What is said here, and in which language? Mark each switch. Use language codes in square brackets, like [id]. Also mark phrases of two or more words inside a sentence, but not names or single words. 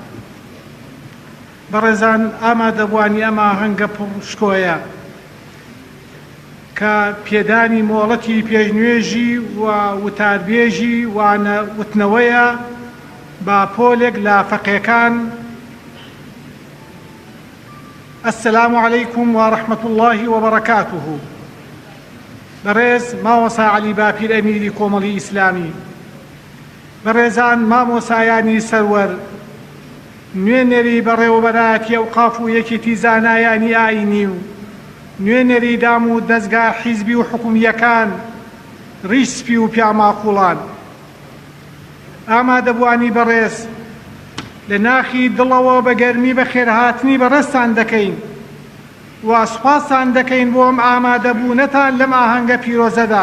[ckb] بەڕێزان، ئامادەبوانی ئەمە هەنگە پڕشکۆیە کە پێدانی مۆڵەتی پێشنوێژی و وتاربێژی وانە وتنەوەیە با پۆلێک لە فەقێکان [ar] السلام عليكم ورحمة الله وبركاته. [ckb] برز مامۆسا عەلی باپیر ئەمیری کۆمەڵی ئیسلامی، بەڕێزان مامۆسایانی سەروەر، نوێنەری بەڕێوەبەرایەتی ئەوقاف و یەکێتی زانایانی ئاینی و نوێنەری دام و دەستگا حیزبی و حکومیەکان، ڕیسپی و پیاماقوڵان، ئامادەبوانی بەڕێز لە ناخی دڵەوە بە گەرمی بە خێرهاتنی بەڕێستان دەکەین و سوپاسان دەکەین بۆ ئەم ئامادەبوونەتان لەم ئاهەنگە پیرۆزەدا.